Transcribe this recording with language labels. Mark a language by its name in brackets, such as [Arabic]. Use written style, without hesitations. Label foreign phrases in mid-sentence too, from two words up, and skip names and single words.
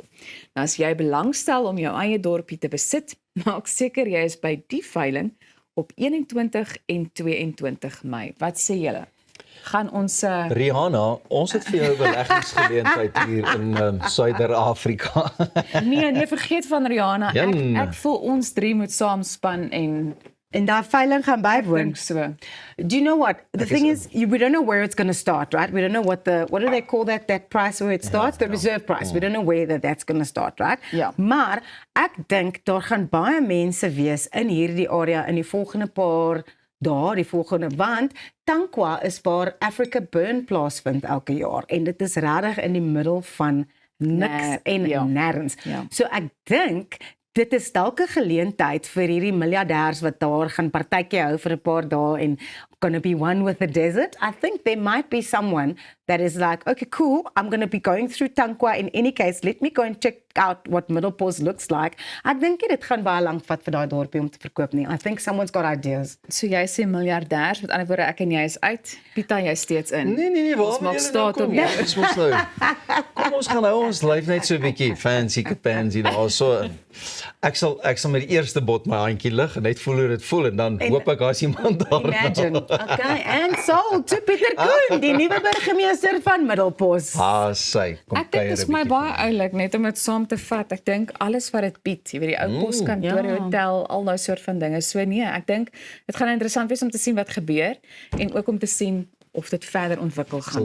[Afrikaans] Nou as jy belangstel om jou eie dorpie te besit, maak seker jy is by die veiling op 21 en 22 Mei. Wat sê julle? Gaan ons Rihanna, ons het vir jou 'n beleggingsgeleentheid hier in Suider-Afrika. nee, vergeet van Rihanna. Jan. Ek voel ons drie moet saamspan en En daai veiling gaan bywoon. dink so. [English] Do you know what? The thing is, we don't know where it's going to start, right? We don't know what do they call that price where it starts? The reserve price. We don't know where that's going to start, right? [Afrikaans] Ja. Maar ek dink daar gaan baie mense wees in hierdie area in die volgende paar dae, die volgende, want Tankwa is waar Africa Burn plaasvind elke jaar en dit is regtig in die middel van niks en ja. nêrens. Ja. So ek dink dit is dalk 'n geleentheid vir hierdie miljardêers wat daar gaan partytjie hou vir 'n paar dae en [English] gonna be one with the desert. I think there might be someone that is like, okay, cool, I'm gonna be going through Tankwa in any case. Let me go and check out what Middelpos looks like. [Afrikaans] Ek dink nie dit gaan baie lank vat vir daai dorpie om te verkoop nie. [English] I think someone's got ideas. [Afrikaans] So jy sê miljardêers, met ander woorde ek en jy is uit. Pieter, jy steeds in. Nee, Ons maak staat op jou. Ons moet nou. Kom ons gaan nou ons lyf net so 'n bietjie [English] fancy pansy [Afrikaans] daar so. Ek sal met die eerste bot my handjie lig en net voel hoe dit voel en dan hoop ek daar's iemand daar. [English] Imagine. Okay, and so to Pieter Koen, [Afrikaans] die nuwe burgemeester van Middelpos. Sy kom Ek dink dit is my baie oulik net om dit saam te vat. Ek dink alles wat dit bied, jy weet die ou poskantoor, ja. hotel, al daai soort van dinge. So nee, ek dink dit gaan interessant wees om te sien wat gebeur en ook om te sien of dit verder ontwikkel gaan.